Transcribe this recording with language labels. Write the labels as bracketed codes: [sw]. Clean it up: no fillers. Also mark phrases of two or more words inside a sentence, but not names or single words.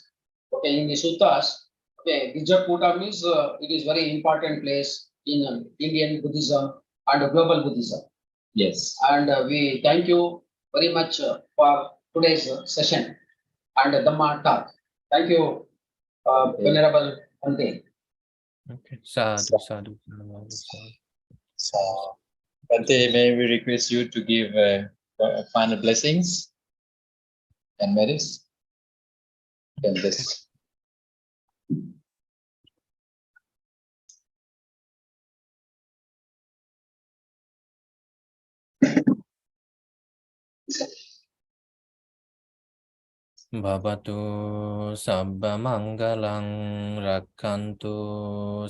[en] Okay, in the suttas, okay, Gijja Kuta means it is very important place in Indian Buddhism and global Buddhism. Yes. And we thank you very much for today's session and Dhamma talk. Thank you, Okay. Venerable Bhante. Okay. [pi] Sadhu, sadhu, sadhu, sadhu. [en] So, Bhante, may we request you to give final blessings and merits? And this. [pi] Bhavatu sabba mangalang rakkantu